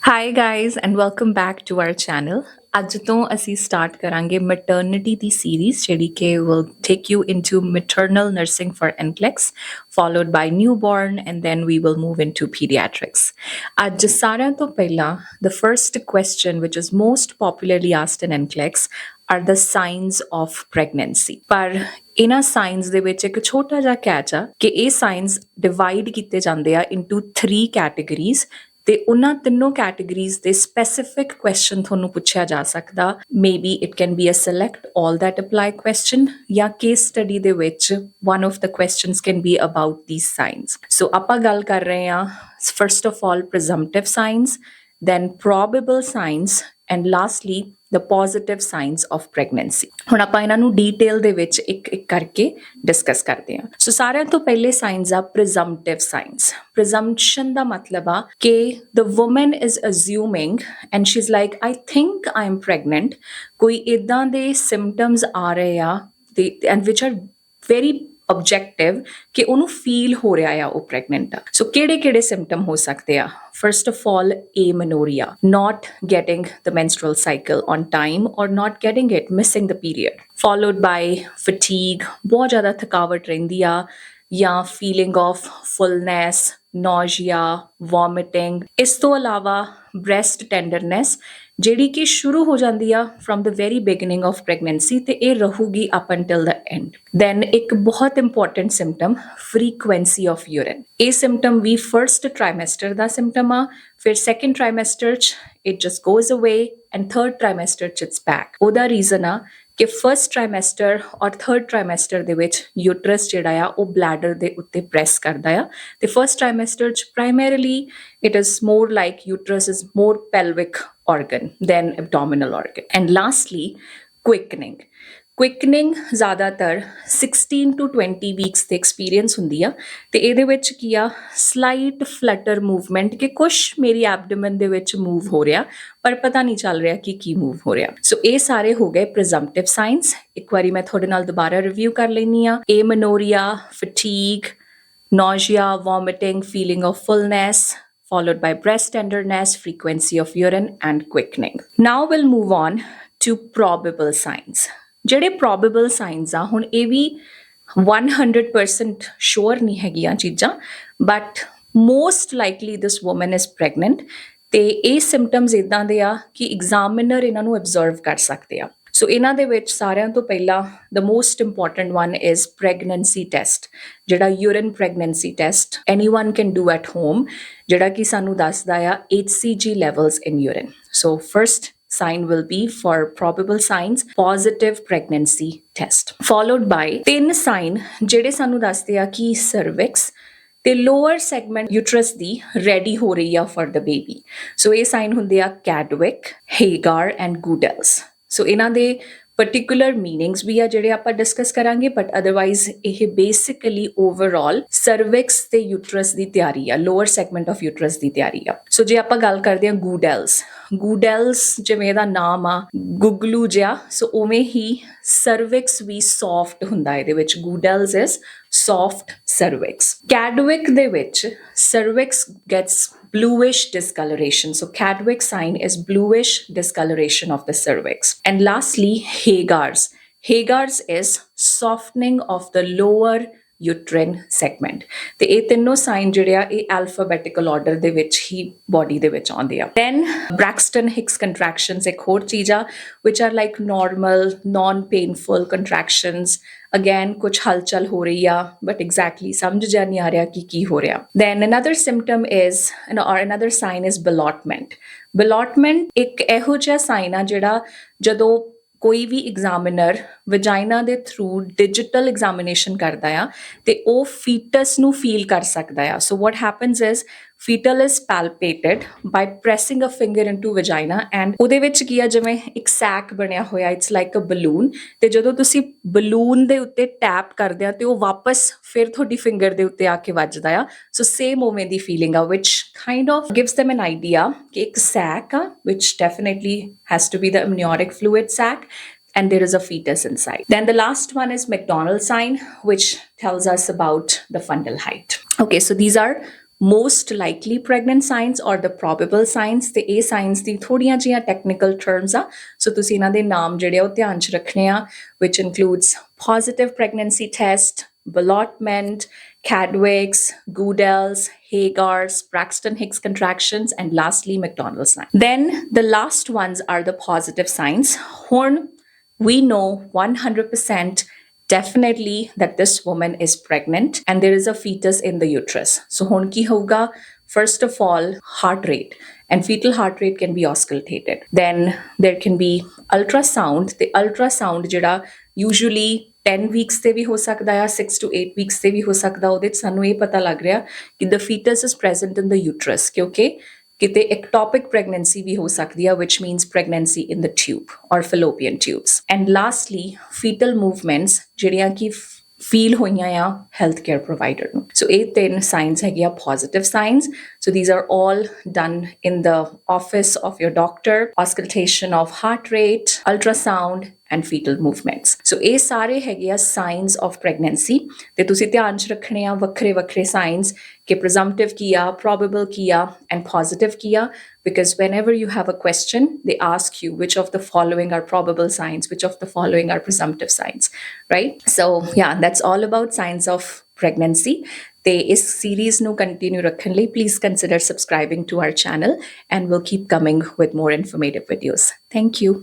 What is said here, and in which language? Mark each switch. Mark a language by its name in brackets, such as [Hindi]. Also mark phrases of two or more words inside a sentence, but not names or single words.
[English] Hi guys and welcome back to our channel. [Punjabi] ਅੱਜ ਤੋਂ ਅਸੀਂ ਸਟਾਰਟ ਕਰਾਂਗੇ ਮੈਟਰਨਿਟੀ ਦੀ ਸੀਰੀਜ਼ ਜਿਹੜੀ ਕਿ [English] will take you into maternal nursing for NCLEX followed by newborn and then we will move into pediatrics. [Punjabi] ਅੱਜ ਸਾਰਿਆਂ ਤੋਂ ਪਹਿਲਾਂ [English] the first question which is most popularly asked in NCLEX are the signs of pregnancy. [Punjabi] ਪਰ ਇਹਨਾਂ ਸਾਈਨਸ ਦੇ ਵਿੱਚ ਇੱਕ ਛੋਟਾ ਜਿਹਾ ਕੈਚ ਆ ਕਿ ਇਹ ਸਾਈਨਸ ਡਿਵਾਈਡ ਕੀਤੇ ਜਾਂਦੇ ਆ [English] into 3 categories [Punjabi] ਤੇ ਉਹਨਾਂ ਤਿੰਨੋਂ ਕੈਟੇਗਰੀਜ਼ ਦੇ [English] specific question [Punjabi] ਤੁਹਾਨੂੰ ਪੁੱਛਿਆ ਜਾ ਸਕਦਾ [English] maybe it can be a select all that apply question [Punjabi] ਜਾਂ [English] case study [Punjabi] ਦੇ ਵਿੱਚ [English] one of the questions can be about these signs. So [Punjabi] ਆਪਾਂ ਗੱਲ ਕਰ ਰਹੇ ਹਾਂ [English] first of all presumptive signs, then probable signs and lastly the positive signs of pregnancy. [Punjabi] ਹੁਣ ਆਪਾਂ ਇਹਨਾਂ ਨੂੰ ਡੀਟੇਲ ਦੇ ਵਿੱਚ ਇੱਕ ਕਰਕੇ ਡਿਸਕਸ ਕਰਦੇ ਹਾਂ. ਸੋ ਸਾਰਿਆਂ ਤੋਂ ਪਹਿਲੇ ਸਾਈਨਸ ਆ [English] presumptive signs. Presumption [Punjabi] ਦਾ ਮਤਲਬ ਆ ਕਿ [English] the woman is assuming and she's like I think I'm pregnant. [Punjabi] ਕੋਈ ਇਦਾਂ ਦੇ symptoms ਆ ਰਹੇ ਆ [English] and which are very objective [Punjabi] ਕਿ ਉਹਨੂੰ ਫੀਲ ਹੋ ਰਿਹਾ ਆ ਉਹ ਪ੍ਰੈਗਨੈਂਟ ਆ. ਸੋ ਕਿਹੜੇ ਸਿੰਪਟਮ ਹੋ ਸਕਦੇ ਆ? [English] First of all, amenorrhea, not getting the menstrual cycle on time or not getting it, missing the period. Followed by fatigue, [Punjabi] ਬਹੁਤ ਜ਼ਿਆਦਾ ਥਕਾਵਟ ਰਹਿੰਦੀ ਆ ਜਾਂ [English] feeling of fullness, nausea, vomiting. [Punjabi] ਇਸ ਤੋਂ ਇਲਾਵਾ [English] breast tenderness [Punjabi] ਜਿਹੜੀ ਕਿ ਸ਼ੁਰੂ ਹੋ ਜਾਂਦੀ ਆ [English] from the very beginning of pregnancy [Punjabi] ਤੇ ਇਹ ਰਹੂਗੀ [English] up until the end. Then [Punjabi] ਇੱਕ ਬਹੁਤ [English] important symptom, frequency of urine. [Punjabi] ਇਹ symptom ਵੀ [English] first trimester [Punjabi] ਦਾ symptom ਆ, ਫਿਰ [English] second trimester [Punjabi] ਚ [English] it just goes away [Punjabi] and [English] third trimester [Punjabi] ਚ [English] it's back. [Punjabi] ਉਹਦਾ reason ਆ ਕਿ [English] first trimester [Punjabi] ਔਰ [English] third trimester [Punjabi] ਦੇ ਵਿੱਚ ਯੂਟਰਸ ਜਿਹੜਾ ਆ ਉਹ ਬਲੈਡਰ ਦੇ ਉੱਤੇ ਪ੍ਰੈਸ ਕਰਦਾ ਆ ਤੇ [English] first trimester [Punjabi] ਚ [English] primarily it is more like uterus is more pelvic organ than abdominal organ. And lastly, quickening [Punjabi] ਜ਼ਿਆਦਾਤਰ [English] 16 to 20 weeks [Punjabi] ਦੇ ਐਕਸਪੀਰੀਅੰਸ ਹੁੰਦੀ ਆ ਤੇ ਇਹਦੇ ਵਿੱਚ ਕੀ ਆ [English] slight flutter movement [Punjabi] ਕਿ ਕੁਛ ਮੇਰੀ ਐਬਡੋਮਨ ਦੇ ਵਿੱਚ ਮੂਵ ਹੋ ਰਿਹਾ ਪਰ ਪਤਾ ਨਹੀਂ ਚੱਲ ਰਿਹਾ ਕਿ ਕੀ ਮੂਵ ਹੋ ਰਿਹਾ. ਸੋ ਇਹ ਸਾਰੇ ਹੋ ਗਏ [English] presumptive signs. [Punjabi] ਇੱਕ ਵਾਰੀ ਮੈਂ ਤੁਹਾਡੇ ਨਾਲ ਦੁਬਾਰਾ ਰਿਵਿਊ ਕਰ ਲੈਣੀ ਆ. [English] amenorrhea, fatigue, nausea, vomiting, feeling of fullness, followed by breast tenderness, frequency of urine, and quickening. Now we'll move on to probable signs. [Punjabi] ਜਿਹੜੇ [English] probable signs [Punjabi] ਆ ਹੁਣ ਇਹ ਵੀ [English] 100% sure [Punjabi] ਨਹੀਂ ਹੈਗੀਆਂ ਚੀਜ਼ਾਂ [English] but most likely this woman is pregnant [Punjabi] ਤੇ ਇਹ symptoms ਇਦਾਂ ਦੇ ਆ ਕਿ examiner ਇਹਨਾਂ ਨੂੰ observe ਕਰ ਸਕਦੇ ਆ. ਸੋ ਇਹਨਾਂ ਦੇ ਵਿੱਚ ਸਾਰਿਆਂ ਤੋਂ ਪਹਿਲਾਂ [English] the most important one is pregnancy test. ਜਿਹੜਾ urine pregnancy test anyone can do at home [Punjabi] ਜਿਹੜਾ ਕਿ ਸਾਨੂੰ ਦੱਸਦਾ ਆ [English] HCG levels in urine. So first sign will be for probable signs positive pregnancy test followed by 3 sign [Punjabi] ਜਿਹੜੇ ਸਾਨੂੰ ਦੱਸਦੇ ਆ ਕਿ [English] cervix ਤੇ lower segment uterus ਦੀ ready [Punjabi] ਹੋ ਰਹੀ ਆ [English] for the baby. [Punjabi] So ਇਹ sign ਹੁੰਦੇ ਆ Chadwick, Hagar and Goodell's. ਸੋ ਇਹਨਾਂ ਦੇ [English] particular meanings [Punjabi] ਵੀ ਆ ਜਿਹੜੇ ਆਪਾਂ ਡਿਸਕਸ ਕਰਾਂਗੇ [English] but otherwise [Punjabi] ਇਹ [English] basically overall cervix [Punjabi] ਤੇ uterus ਦੀ ਤਿਆਰੀ ਆ [English] lower segment of uterus [Punjabi] ਦੀ ਤਿਆਰੀ ਆ. ਸੋ ਜੇ ਆਪਾਂ ਗੱਲ ਕਰਦੇ ਹਾਂ Goodell's ਜਿਵੇਂ ਇਹਦਾ ਨਾਮ ਆ ਗੁਗਲੂ ਜਿਹਾ ਸੋ ਉਵੇਂ ਹੀ cervix ਵੀ soft ਹੁੰਦਾ ਇਹਦੇ ਵਿੱਚ [English] Goodell's is soft cervix. Chadwick [Punjabi] ਦੇ ਵਿੱਚ [English] cervix gets bluish discoloration. So Chadwick sign is bluish discoloration of the cervix. And lastly, Hagar's is softening of the lower uterine segment. [Punjabi] ਤੇ ਇਹ ਤਿੰਨੋਂ ਸਾਈਨ ਜਿਹੜੇ ਆ ਇਹ [English] alphabetical order [Punjabi] ਦੇ ਵਿੱਚ ਹੀ body ਦੇ ਵਿੱਚ ਆਉਂਦੇ ਆ. [English] Then Braxton Hicks contractions [Punjabi] ਇੱਕ ਹੋਰ ਚੀਜ਼ ਆ [English] which are like normal non-painful contractions. [Punjabi] Again ਕੁਝ ਹਲਚਲ ਹੋ ਰਹੀ ਆ [English] but exactly [Punjabi] ਸਮਝ ਜਾ ਨਹੀਂ ਆ ਰਿਹਾ ਕਿ ਕੀ ਹੋ ਰਿਹਾ. [English] Then another symptom is or another sign is ballottement [Punjabi] ਇੱਕ ਇਹੋ ਜਿਹਾ ਸਾਈਨ ਆ ਜਿਹੜਾ ਜਦੋਂ ਕੋਈ ਵੀ ਐਗਜ਼ਾਮੀਨਰ ਵਜਾਈਨਾ ਦੇ ਥਰੂ [English] digital examination [Punjabi] ਕਰਦਾ ਆ ਤੇ ਉਹ ਫੀਟਸ ਨੂੰ ਫੀਲ ਕਰ ਸਕਦਾ ਆ. [English] so what happens is fetal is palpated by pressing a finger into vagina and [Punjabi] ਉਹਦੇ ਵਿੱਚ ਕੀ ਆ ਜਿਵੇਂ ਇੱਕ ਸੈਕ ਬਣਿਆ ਹੋਇਆ [English] it's like a balloon [Punjabi] ਤੇ ਜਦੋਂ ਤੁਸੀਂ ਬਲੂਨ ਦੇ ਉੱਤੇ ਟੈਪ ਕਰਦੇ ਆ ਤੇ ਉਹ ਵਾਪਸ ਫਿਰ ਤੁਹਾਡੀ ਫਿੰਗਰ ਦੇ ਉੱਤੇ ਆ ਕੇ ਵੱਜਦਾ ਆ. ਸੋ ਸੇਮ ਉਵੇਂ ਦੀ ਫੀਲਿੰਗ ਆ [English] which kind of gives them an idea [Punjabi] ਕਿ ਇੱਕ ਸੈਕ ਆ [English] which definitely has to be the amniotic fluid sac and there is a fetus inside. Then the last one is McDonald sign which tells us about the fundal height. Okay, so these are most likely pregnant signs or the probable signs [Punjabi] ਤੇ ਇਹ [English] signs [Punjabi] ਦੀ ਥੋੜੀਆਂ ਜਿਹੀਆਂ [English] technical terms [Punjabi] ਆ ਸੋ ਤੁਸੀਂ ਇਹਨਾਂ ਦੇ ਨਾਮ ਜਿਹੜੇ ਆ ਉਹ ਧਿਆਨ 'ਚ ਰੱਖਣੇ ਆ [English] which includes positive pregnancy test, ballotment, Cadwicks, Goodell's, Hagar's, Braxton Hicks contractions, and lastly McDonald's sign. Then the last ones are the positive signs. Horn, we know 100% definitely that this woman is pregnant and there is a fetus in the uterus. So [Punjabi] ਹੁਣ ਕੀ ਹੋਗਾ? [English] First of all, heart rate. And fetal heart rate can be auscultated. Then there can be ultrasound. The ultrasound jada usually 10 weeks [Punjabi] ਤੇ ਵੀ ਹੋ ਸਕਦਾ ਆ [English] 6 to 8 weeks [Punjabi] ਤੇ ਵੀ ਹੋ ਸਕਦਾ ਉਹਦੇ 'ਚ ਸਾਨੂੰ ਇਹ ਪਤਾ ਲੱਗ ਰਿਹਾ ਕਿ [English] the fetus is present in the uterus [Punjabi] ਕਿਉਂਕਿ ਕਿਤੇ [English] ectopic pregnancy [Punjabi] ਵੀ ਹੋ ਸਕਦੀ ਆ [English] which means pregnancy in the tube or fallopian tubes. And lastly, fetal movements [Punjabi] ਜਿਹੜੀਆਂ ਕਿ [English] feel [Punjabi] ਹੋਈਆਂ ਆ [English] health care provider ਨੂੰ. [Punjabi] So ਇਹ ਤਿੰਨ signs ਹੈਗੇ ਆ [English] positive signs. So these are all done in the office of your doctor. Auscultation of heart rate, ultrasound, and fetal movements. So [Punjabi] ਇਹ ਸਾਰੇ ਹੈਗੇ ਆ [English] signs of pregnancy [Punjabi] ਤੇ ਤੁਸੀਂ ਧਿਆਨ 'ਚ ਰੱਖਣੇ ਆ ਵੱਖਰੇ ਵੱਖਰੇ [English] signs ਕਿ presumptive [Punjabi] ਕੀ ਆ, [English] probable [Punjabi] ਕੀ ਆ, [English] and positive [Punjabi] ਕੀ ਆ [English] because whenever you have a question, they ask you which of the following are probable signs, which of the following are presumptive signs, right? So yeah, that's all about signs of pregnancy. [Punjabi] ਤੇ ਇਸ [English] series ਨੂੰ continue [Punjabi] ਰੱਖਣ ਲਈ [English] please consider subscribing to our channel and we'll keep coming with more informative videos. Thank you.